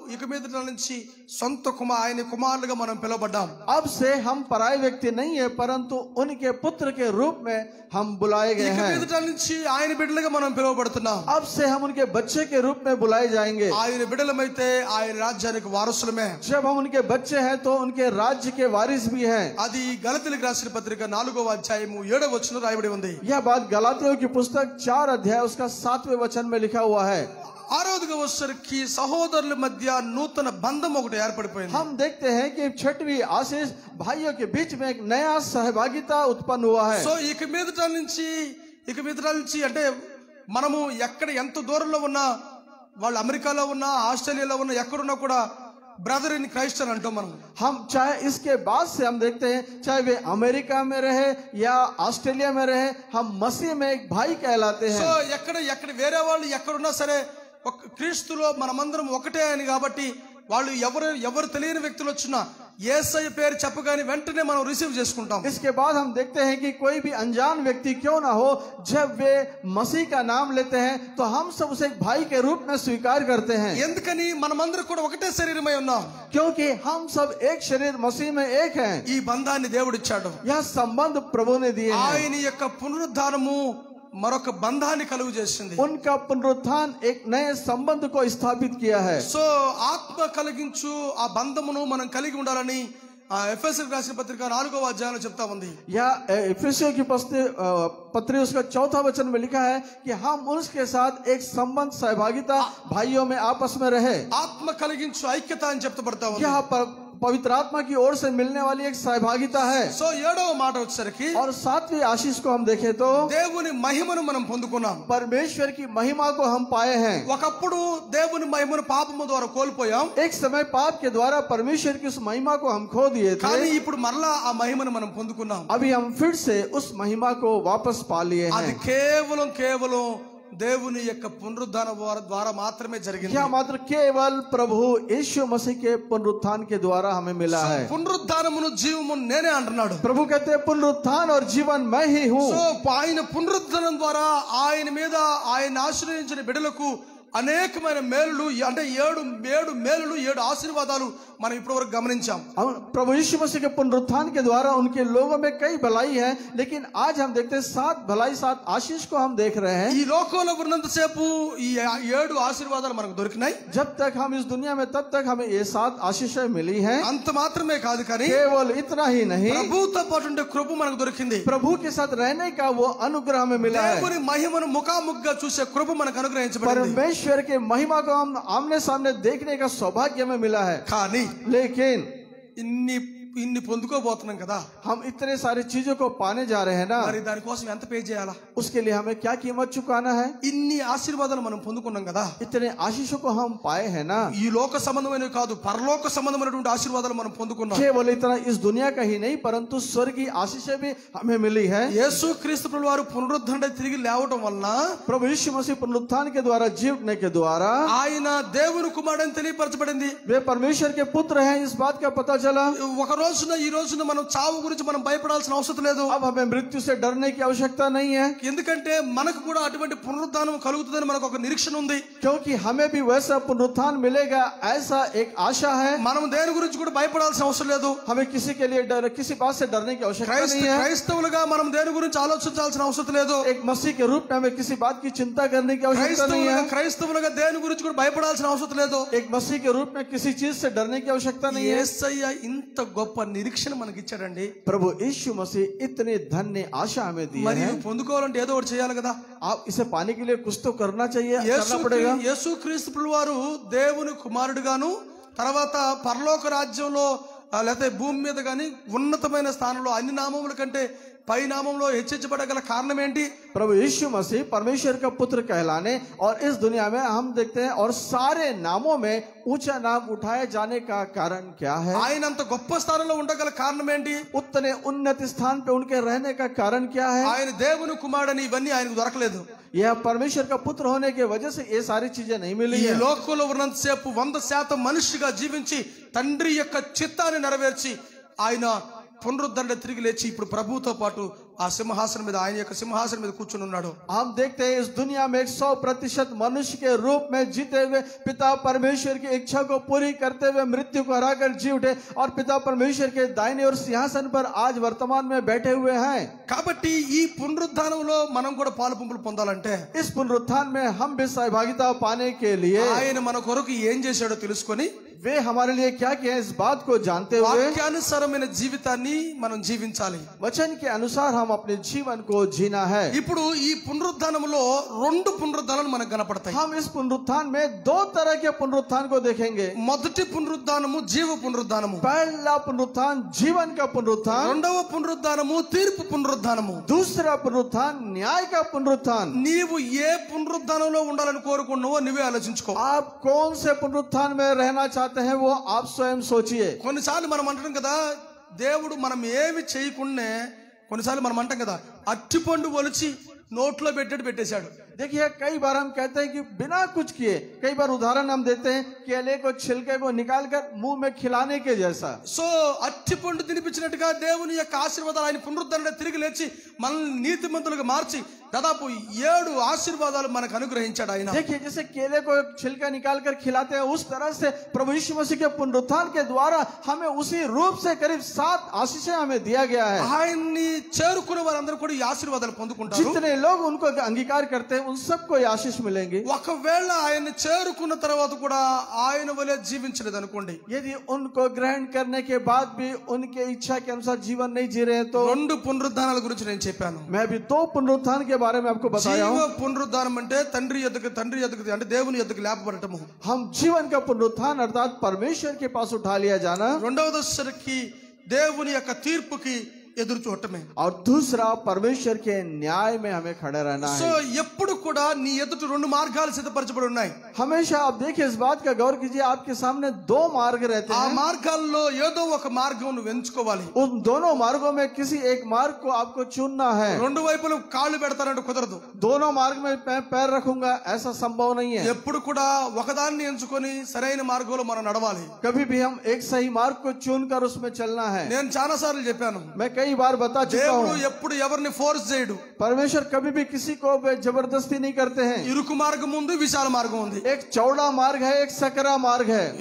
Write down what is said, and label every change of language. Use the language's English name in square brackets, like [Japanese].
[Telugu] ఇక మీద నుంచి సొంత ఆయన కుమారులుగా మనం పిలువబడ్డాం. [Hindi] अब से हम पराये व्यक्ति नहीं है, परंतु उनके पुत्र के रूप में हम बुलाए गए [Telugu] ఇక [Hindi] हैं. [Telugu] మీద నుంచి ఆయన బిడ్డలుగా మనం పిలువబడుతున్నాం. [Hindi] अब से हम उनके बच्चे के रूप में बुलाए जाएंगे. [Telugu] ఆయన బిడ్డలమైతే ఆయన రాజ్యానికి వారసులమే. [Hindi] जब हम उनके बच्चे हैं तो उनके राज्य के वारिस भी हैं. [Telugu] అది గలతీయులకు రాసిన పత్రిక 4వ అధ్యాయము 7వ వచనం రాయబడి ఉంది. [Hindi] यह बात गलातियों की पुस्तक 4 अध्याय उसका 7वें वचन में लिखा हुआ है. [Telugu] ఆరోదిగా వచ్చేసరికి సహోదరుల మధ్య నూతన బంధం ఒకటి ఏర్పడిపోయింది. [Hindi] हम देखते हैं कि 6वीं आशीष भाइयों के बीच में एक नया सहभागिता उत्पन्न हुआ है. [Telugu] సో ఇక మీద నుంచి అంటే మనము ఎక్కడ ఎంత దూరంలో ఉన్నా, వాళ్ళు అమెరికాలో ఉన్నా, ఆస్ట్రేలియాలో ఉన్నా, ఎక్కడున్నా కూడా [English] brother in Christ [Telugu] అని అంటాం మనం. [Hindi] हम चाहे इसके बाद से हम देखते हैं, चाहे वे अमेरिका में रहे या ऑस्ट्रेलिया में रहे, हम मसीह में एक भाई कहलाते हैं. [Telugu] సో ఎక్కడ వేరే వాళ్ళు ఎక్కడున్నా సరే క్రీస్తులో మనమందరం ఒకటే అని కాబట్టి వాళ్ళు ఎవరు తెలియని వ్యక్తులు వచ్చినా యేసయ్య పేరు చెప్పగానే వెంటనే మనం రిసీవ్ చేసుకుంటాం. [Hindi] इसके बाद हम देखते हैं कि कोई भी अनजान व्यक्ति क्यों ना हो, जब वे मसीह का नाम लेते हैं तो हम सब उसे एक भाई के रूप में स्वीकार करते हैं. [Telugu] ఎందుకని మనమందరం కూడా ఒకటే శరీరమై ఉన్నాం. [Hindi] क्योंकि हम सब एक शरीर मसीह में एक हैं. [Telugu] ఈ బంధాన్ని దేవుడు ఇచ్చాడు. [Hindi] यह संबंध प्रभु ने दिए हैं. [Telugu] ఆయన యొక్క పునరుద్ధానము మరొక బంధాన్ని కలుగు చేసింది. [Hindi] उनका पुनरुत्थान एक नए संबंध को स्थापित किया है. [Telugu] సో ఆత్మ కలిగించు ఆ బంధమును మనం కలిగి ఉండాలని ఎఫెసీయులకు రాసిన పత్రిక 4వ అధ్యాయంలో చెప్తా ఉంది. [Hindi] या एफेसियों की पत्री उसका 4था वचन में लिखा है कि हम उसके साथ एक संबंध सहभागिता भाइयों में आपस में रहे. [Telugu] ఆత్మ కలిగించు ఐక్యత అని చెప్తబడతా ఉంది. [Hindi] यह पवित्र आत्मा की ओर से मिलने वाली एक सहभागिता है. [Telugu] సో 7వ మాట వచ్చేసరికి [Hindi] और 7वीं आशीष को हम देखें तो [Telugu] దేవుని మహిమను మనం పొందుకున్నాం. [Hindi] परमेश्वर की महिमा को हम पाए हैं. [Telugu] ఒకప్పుడు దేవుని మహిమను పాపము ద్వారా కోల్పోయాం. [Hindi] एक समय पाप के द्वारा परमेश्वर की उस महिमा को हम खो दिए [Telugu] కానీ [Hindi] थे. [Telugu] ఇప్పుడు మరలా ఆ మహిమను మనం పొందుకున్నాం. [Hindi] अभी हम फिर से उस महिमा को वापस पा लिए [Telugu] అది [Hindi] हैं. [Telugu] కేవలం దేవుని యొక్క పునరుద్ధాన ద్వారా మాత్రమే జరిగింది. [Hindi] यह मात्र केवल प्रभु यीशु मसीह के पुनरुत्थान के द्वारा हमें मिला है. [Telugu] పునరుద్ధానమును జీవము నేనే అంటున్నాడు. [Hindi] प्रभु कहते हैं पुनरुत्थान और जीवन मैं ही हूँ. [Telugu] సో ఆయన పునరుద్ధానం ద్వారా ఆయన మీద ఆయన ఆశ్రయించిన బిడ్డలకు అనేకమైన మేలులు అంటే ఏడు మేలులు 7 ఆశీర్వాదాలు మనం ఇప్పటివరకు గమనించాం. [Hindi] प्रभु यीशु मसीह के पुनरुत्थान के द्वारा उनके लोगों में कई भलाई है, लेकिन आज हम देखते हैं 7 भलाई 7 आशीष को हम देख रहे हैं. [Telugu] ఈ లోకంలో ఉన్నంతసేపు ఈ 7 ఆశీర్వాదాలు మనకు దొరికినాయి. [Hindi] जब तक हम इस दुनिया में तब तक हमें ये 7 आशीषें मिली हैं. [Telugu] అంత మాత్రమే కాదు కానీ [Hindi] केवल इतना ही नहीं, [Telugu] ప్రభువుతో పాటు ఉండే కృప మనకు దొరికింది. [Hindi] प्रभु के साथ रहने का वो अनुग्रह हमें मिला है. [Telugu] దేవుని మహిమను ముఖాముఖిగా చూసే కృప మనకు అనుగ్రహించబడింది. [Hindi] परमेश्वर के महिमा को हम आमने सामने देखने का सौभाग्य में मिला है. [Telugu] కానీ [Hindi] लेकिन [Telugu] ఇన్ని పొందుకోబోతున్నాం కదా, [Hindi] हम इतने सारी चीजों को पाने जा रहे हैं ना, [Telugu] మరి దానికోసం ఎంత పే చేయాలా? [Hindi] उसके लिए हमें क्या कीमत चुकाना है? [Telugu] ఇన్ని ఆశీర్వాదాలు మనం పొందుకున్నాం కదా, [Hindi] इतने आशीषों को हम पाए हैं ना. [Telugu] ఈ లోక సంబంధమైనవి కాదు, పరలోక సంబంధమైనటువంటి ఆశీర్వాదాలు మనం పొందుకున్నాం. [Hindi] केवल इतना इस दुनिया का ही नहीं, परंतु स्वर्गीय आशीषें भी हमें मिली है. [Telugu] యేసు క్రీస్తు ప్రభువు వారు పునరుద్ధరణ తిరిగి లేవటం వలన, [Hindi] प्रभु यीशु मसीह पुनरुत्थान के द्वारा, जीवने के द्वारा [Telugu] ఆయన దేవుని కుమారుడని తెలియపరచబడింది. [Hindi] वे परमेश्वर के पुत्र हैं, इस बात का पता चला. [Telugu] ఒక రోజున ఈ రోజున మనం చావు గురించి మనం భయపడాల్సిన అవసరం లేదు. [Hindi] अब हमें मृत्यु से डरने की आवश्यकता नहीं है, [Telugu] ఎందుకంటే మనకు కూడా అటువంటి పునరుద్ధానం కలుగుతుందని మనకు ఒక నిరీక్షణ ఉంది. [Hindi] क्योंकि हमें भी वैसा पुनरुत्थान मिलेगा, ऐसा एक आशा है. [Telugu] మనం దేని గురించి కూడా భయపడాల్సిన అవసరం లేదు. [Hindi] हमें किसी के लिए डर, किसी बात से डरने की आवश्यकता नहीं है. [Telugu] క్రైస్తవులుగా మనం దేని గురించి ఆలోచించాల్సిన అవసరం లేదు. [Hindi] एक मसीह के रूप में हमें किसी बात की चिंता करने की आवश्यकता नहीं है. [Telugu] క్రైస్తవులుగా దేని గురించి కూడా భయపడాల్సిన అవసరం లేదు. [Hindi] एक मसीह के रूप में किसी चीज से डरने की आवश्यकता नहीं है. [Telugu] యేసయ్య ఇంత గొప్ప నిరీక్షణ మనకి ఇచ్చాడండి. [Hindi] प्रभु यीशु मसीह इतने धन्य आशा हमें दी [Telugu] మరి [Hindi] है. [Telugu] పొందుకోవాలంటే ఏదో ఒకటి చేయాలి కదా. [Hindi] आप इसे पाने के लिए कुछ तो करना चाहिए, करना पड़ेगा. [Telugu] యేసు క్రీస్తు ప్రభువు వారు దేవుని కుమారుడుగాను, తర్వాత పరలోక రాజ్యంలో లేకపోతే భూమి మీద గాని ఉన్నతమైన స్థానంలో అన్ని నామముల కంటే పై నామంలో హెచ్చించబడగల కారణం ఏంటి? [Hindi] प्रभु यीशु मसीह परमेश्वर का पुत्र कहलाने और इस दुनिया में हम देखते हैं और सारे नामों में ऊंचा नाम उठाए जाने का कारण क्या है? [Telugu] ఆయన అంత గొప్ప స్థానంలో ఉండగల కారణం ఏంటి? [Hindi] उतने उन्नत स्थान पे उनके रहने का कारण क्या है? [Telugu] ఆయన దేవుని కుమారుడని ఇవన్నీ ఆయనకు దొరకలేదు. [Hindi] यह परमेश्वर का पुत्र होने की वजह से ये सारी चीजें नहीं मिली [Telugu] ఈ [Hindi] है. [Telugu] లోకంలో ఉన్నంతసేపు 100% మనిషిగా జీవించి తండ్రి యొక్క చిత్తాన్ని నెరవేర్చి ఆయన పునరుద్ధరణ తిరిగి లేచి ఇప్పుడు ప్రభువుతో పాటు ఆ సింహాసనం మీద, ఆయన యొక్క సింహాసనం మీద కూర్చుని ఉన్నాడు. [Hindi] हम देखते हैं इस दुनिया में 100% मनुष्य के रूप में जीते हुए पिता परमेश्वर की इच्छा को पूरी करते हुए मृत्यु को हराकर जी उठे और पिता परमेश्वर के दाहिने और सिंहासन पर आज वर्तमान में बैठे हुए हैं. [Telugu] కాబట్టి ఈ పునరుద్ధానంలో మనం కూడా పాలు పంపులు పొందాలంటే, [Hindi] इस पुनरुत्थान में हम भी सहभागिता पाने के लिए [Telugu] ఆయన మన కొరకు ఏం చేశాడో తెలుసుకొని [Hindi] वे हमारे लिए क्या किया इस बात को जानते हुए [Telugu] వాక్యానుసారమైన జీవితాన్ని మనం జీవించాలి. [Hindi] वचन के अनुसार हम अपने जीवन को जीना है. [Telugu] ఇప్పుడు ఈ పునరుద్ధానంలో 2 పునరుద్ధానాలు మనకు కనపడతాయి. [Hindi] हम इस पुनरुत्थान में 2 तरह के पुनरुत्थान को देखेंगे. [Telugu] మొదటి పునరుద్ధానము జీవ పునరుద్ధానము, [Hindi] पहला पुनरुत्थान जीवन का पुनरुत्थान, [Telugu] రెండవ పునరుద్ధానము తీర్పు పునరుద్ధానము. [Hindi] दूसरा पुनरुत्थान न्याय का पुनरुत्थान. [Telugu] నీవు ఏ పునరుద్ధానంలో ఉండాలని కోరుకున్నావో నువ్వే ఆలోచించుకో. [Hindi] आप कौन से पुनरुत्थान में रहना चाहते हैं वो आप स्वयं सोचिए. [Telugu] కొన్నిసార్లు మనం అంటాం కదా, దేవుడు మనం ఏమి చేయకుండా, కొన్నిసార్లు మనం అంటాం కదా, అట్టిపండు ఒలిచి నోట్లో పెట్టేశాడు. [Hindi] देखिए कई बार हम कहते हैं कि बिना कुछ किए, कई बार उदाहरण हम देते हैं केले को छिलके को निकाल कर मुंह में खिलाने के जैसा. [Telugu] సో అట్టిపండు తినిపించినట్టుగా దేవుని యొక్క ఆశీర్వాదాలు ఆయన పునరుద్ధరణ తిరిగి లేచి మనల్ని నీతిమంతులుగా మార్చి దాదాపు 7 ఆశీర్వాదాలు మనకు అనుగ్రహించాడు ఆయన. [Hindi] देखिए जैसे केले को छिलका निकाल कर खिलाते हैं, उस तरह से प्रभु यीशु मसीह के पुनरुत्थान के द्वारा हमें उसी रूप से करीब 7 आशीषें हमें दिया गया है. [Telugu] ఆయన్ని చేరుకునే వారందరూ కూడా ఈ ఆశీర్వాదాలు పొందుకుంటారు. [Hindi] जितने लोग उनको अंगीकार करते हैं उन सबको ये आशीष मिलेंगे. [Telugu] ఒకవేళ ఆయన్ని చేరుకున్న తర్వాత కూడా ఆయన వలె జీవించలేదు అనుకోండి, [Hindi] यदि उनको ग्रहण करने के बाद भी उनके इच्छा के अनुसार जीवन नहीं जी रहे हैं तो [Telugu] 2 పునరుద్ధానాల గురించి నేను చెప్పాను. [Hindi] मैं भी 2 पुनरुत्थान के बारे में आपको बताया [Telugu] జీవ [Hindi] हूँ. [Telugu] పునరుద్ధానం అంటే తండ్రి యొద్దకు అంటే దేవుని యొద్దకు లేపబడటము. [Hindi] हम जीवन का पुनरुत्थान अर्थात परमेश्वर के पास उठा लिया जाना, [Telugu] రెండవ దశకి దేవుని యొక్క తీర్పుకి ఎదురు చూడటమే. [Hindi] और दूसरा परमेश्वर के न्याय में हमें खड़े रहना [Telugu] సో [Hindi] है. [Telugu] ఎప్పుడు కూడా నీ ఎదుట 2 మార్గాలు సిద్ధపరచబడి ఉన్నాయి. [Hindi] हमेशा आप देखिए इस बात का गौर कीजिए, आपके सामने 2 मार्ग रहते [Telugu] ఆ [Hindi] हैं. [Telugu] మార్గాల్లో ఏదో ఒక మార్గం నువ్వు ఎంచుకోవాలి. [Hindi] उन दोनों मार्गों में किसी एक मार्ग को आपको चुनना है. [Telugu] 2 వైపులు కాళ్ళు పెడతారంటే కుదరదు. [Hindi] दोनों मार्ग में मैं पैर रखूंगा ऐसा संभव नहीं है. [Telugu] ఎప్పుడు కూడా ఒకదాన్ని ఎంచుకొని సరైన మార్గంలో మనం నడవాలి. [Hindi] कभी भी हम एक सही मार्ग को चुनकर उसमें चलना है. [Telugu] నేను చాలా సార్లు చెప్పాను, [Hindi] मैं कई कई बार बता चुका [Telugu] దేవుడు [Hindi] हूँ, [Telugu] ఎప్పుడు ఎవరిని ఫోర్స్ చేయడు. [Hindi] परमेश्वर कभी भी किसी को जबरदस्ती नहीं करते हैं। [Telugu] ఇరుకు మార్గం ఉంది, విశాల మార్గం ఉంది. [Hindi] एक चौड़ा मार्ग है, एक सकरा मार्ग है।